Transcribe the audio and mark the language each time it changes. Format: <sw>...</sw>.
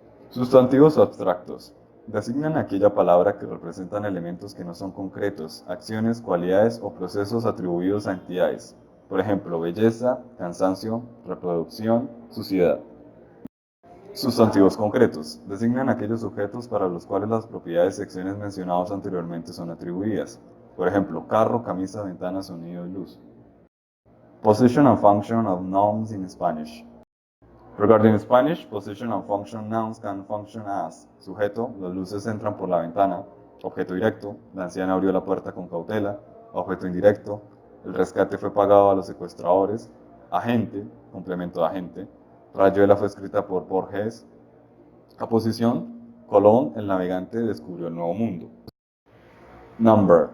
<es>Sustantivos abstractos. Designan aquella palabra que representan elementos que no son concretos, acciones, cualidades o procesos atribuidos a entidades. Por ejemplo, belleza, cansancio, reproducción, suciedad. Sustantivos concretos. Designan aquellos sujetos para los cuales las propiedades y acciones mencionadas anteriormente son atribuidas. Por ejemplo, carro, camisa, ventana, sonido y luz.</es> <en>Position and function of nouns in Spanish. Regarding Spanish, position and function nouns can function as</en> <es>sujeto, las luces entran por la ventana; objeto directo, la anciana abrió la puerta con cautela; objeto indirecto, el rescate fue pagado a los secuestradores; agente, complemento de agente, Rayuela fue escrita por Borges; aposición, Colón, el navegante, descubrió el nuevo mundo. Number.</es>